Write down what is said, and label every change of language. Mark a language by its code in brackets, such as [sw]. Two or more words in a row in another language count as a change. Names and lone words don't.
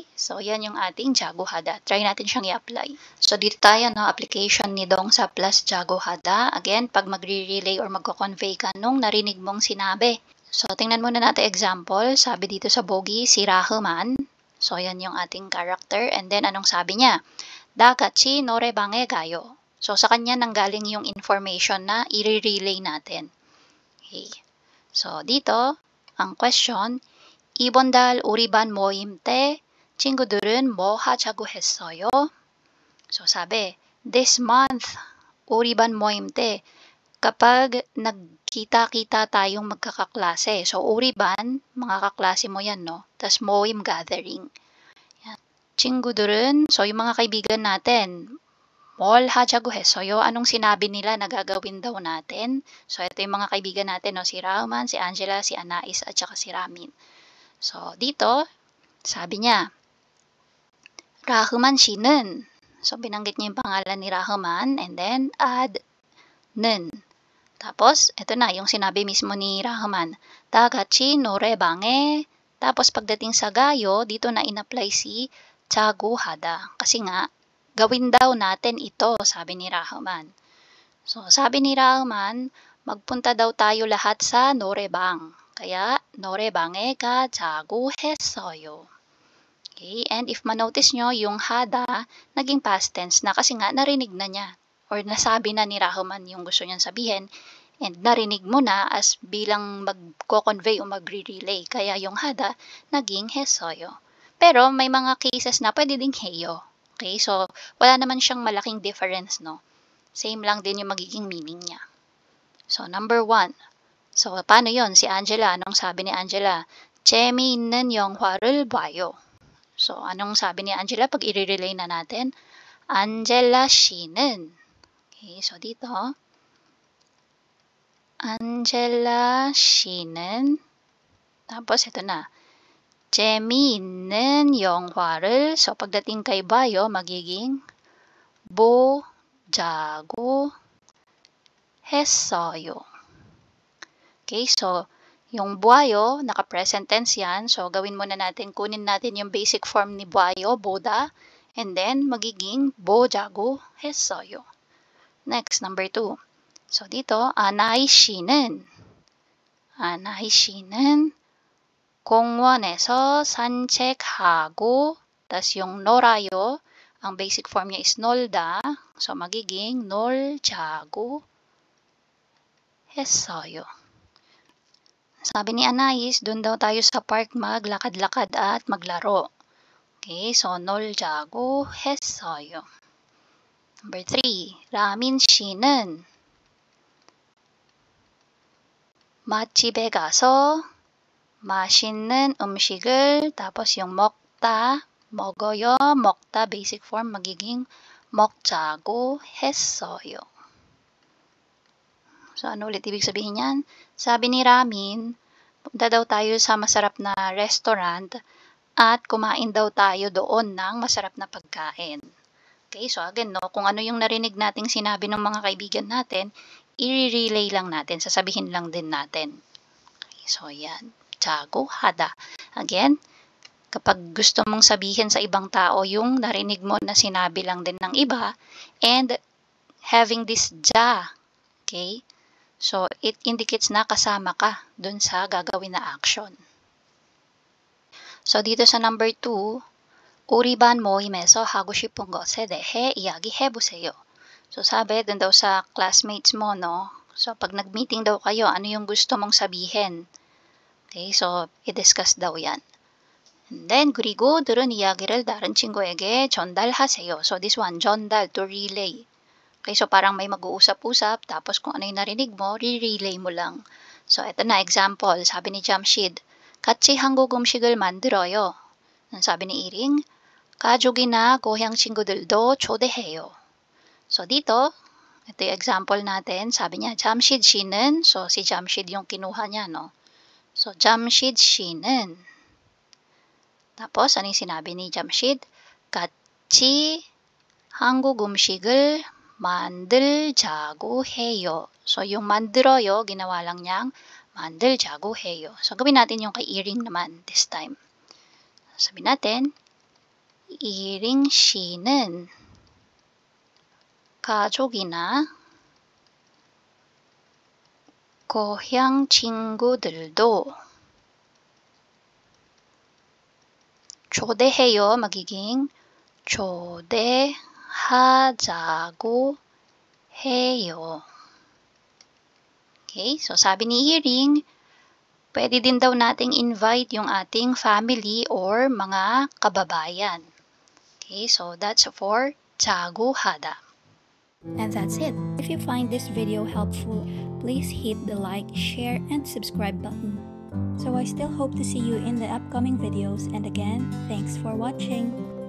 [tl] So, yan yung ating jagohada. Try natin siyang i-apply. So, dito tayo, no, application ni Dong sa plus jagohada. Again, pag magre-relay or magko-convey ka nung narinig mong sinabi. So, tingnan muna natin example. Sabi dito sa bogi, si Rahuman. So, yan yung ating character. And then, anong sabi niya? [ko] Da 같이 노래방에 가요. [tl] So, sa kanya nanggaling yung information na i-relay natin. Okay. So, dito, ang question, [ko] 이번 달 우리 반 모임 때 친구들은 뭐 하자고 했어요? [tl] So, sabi, [en] this month, [ko] 우리 반 모임 때, [tl] kapag nagkita-kita tayong magkakaklase. So, uriban, mga kaklase mo yan, no? Tas moim gathering. Yan. 친구들은, so yung mga kaibigan natin, [ko] 뭘 하자고 했어요? [tl] Anong sinabi nila na gagawin daw natin? So, ito yung mga kaibigan natin, no? Si Rauman, si Angela, si Anais, at saka si Ramin. So, dito, sabi niya, Rahuman 씨는, so binanggit niya yung pangalan ni Rahuman, [en] and then add 는. [tl] Tapos, ito na, yung sinabi mismo ni Rahuman, [ko] 다 같이 노래방에, [tl] tapos pagdating sa gayo, dito na in-apply si [ko] 자고 하다. [tl] Kasi nga, gawin daw natin ito, sabi ni Rahuman. So, sabi ni Rahuman, magpunta daw tayo lahat sa 노래방. Kaya, [ko] 노래방에 가자고 했어요. [tl] Okay, and if manotice nyo, yung hada, naging [en] past tense [tl] na kasi nga narinig na niya or nasabi na ni Rahuman yung gusto niyang sabihin and narinig mo na as bilang mag-convey o magre-relay. Kaya yung hada, naging hesoyo. Pero may mga cases na pwede ding heyo. Okay, so wala naman siyang malaking difference, no? Same lang din yung magiging meaning niya. So, number 1. So, paano yon? Si Angela, anong sabi ni Angela? [ko] 재미있는 영화를 봐요. [tl] So, anong sabi ni Angela pag i-relay na natin? Angela 씨는. Okay, so dito, Angela 씨는, tapos ito na, [ko] 재미있는 영화를, [tl] so pagdating kay Bayo, magiging [ko] 보자고 했어요. [tl] Okay, so yung buhayo, naka- [en] present tense [tl] yan. So, gawin muna natin, kunin natin yung [en] basic form [tl] ni buhayo, boda, and then magiging [ko] 보자고 했어요. [tl] Next, number 2. So, dito, [ko] 아나이 씨는 공원에서 산책하고, [tl] tas yung 놀아요, ang [en] basic form [tl] niya is 놀다. So, magiging [ko] 놀자고 했어요. [tl] Sabi ni Anais, doon daw tayo sa park maglakad-lakad at maglaro. Okay, so [ko] 놀자고 했어요. Number 3, 라민 씨는 맛집에 가서 맛있는 음식을, [tl] tapos yung [ko] 먹어요, 먹다 [en] basic form [tl] magiging [ko] 먹자고 했어요. [tl] So, ano ulit ibig sabihin yan? Sabi ni Ramin, punta daw tayo sa masarap na restaurant at kumain daw tayo doon ng masarap na pagkain. Okay, so again, no, kung ano yung narinig nating sinabi ng mga kaibigan natin, i-relay lang natin, sasabihin lang din natin. Okay, so yan, [ko] 자고 하다. [tl] Again, kapag gusto mong sabihin sa ibang tao yung narinig mo na sinabi lang din ng iba, [en] and having this ja, [tl] okay, so, [en] it indicates [tl] na kasama ka dun sa gagawin na action. So, dito sa number 2, [ko] 우리 반 모임에서 하고 싶은 것에 대해 이야기해보세요. [tl] So, sabi dun daw sa classmates mo, no? So, pag nag-meeting daw kayo, ano yung gusto mong sabihin? Okay, so, i-discuss daw yan. And then, [ko] 그리고 들은 이야기를 다른 친구에게 전달하세요. [en] So, this one, 전달, to relay. [tl] Okay, so parang may mag-uusap-usap, tapos kung ano yung narinig mo, re-relay mo lang. So, ito na, example. Sabi ni Jamshid, [ko] 같이 한국 음식을 만들어요. [tl] Sabi ni Iring, [ko] 가족이나 고향 친구들도 초대해요. [tl] So, dito, ito yung example natin. Sabi niya, Jamshid 씨는, so si Jamshid yung kinuha niya, no? So, Jamshid 씨는. Tapos, ano yung sinabi ni Jamshid? [ko] 같이 한국 음식을 만들자고 해요. [tl] So, yung 만들어요, ginawa lang niyang [ko] 만들자고 해요. [tl] So, gawin natin yung kay Iring naman [en] this time. [tl] Sabi natin, [ko] 이ring 씨는 가족이나 고향 친구들도 초대해요. magiging 초대하자고 해요. [tl] Okay, so sabi ni Iring, pwede din daw nating invite yung ating family or mga kababayan. [en] Okay, so that's for [ko] 자고 하다. [en] And that's it. If you find this video helpful, please hit the like, share, and subscribe button. So I still hope to see you in the upcoming videos, and again, thanks for watching.